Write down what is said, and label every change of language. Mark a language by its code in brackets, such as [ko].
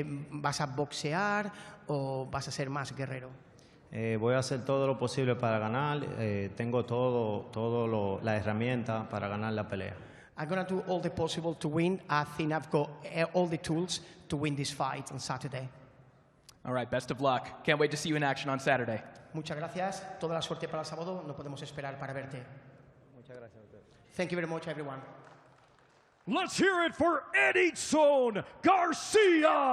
[es] ¿Vas a boxear o vas a ser más guerrero? Voy a hacer todo lo posible para ganar. Tengo la herramienta para ganar la pelea. [en] I'm going to do all the possible to win. I think I've got all the tools to win this fight on Saturday. All right, best of luck. Can't wait to see you in action on Saturday. [es] Muchas gracias. Toda la suerte para el sábado. No podemos esperar para verte. Muchas gracias a ustedes. [en] Thank you very much, everyone. Let's hear it for Eridson Garcia.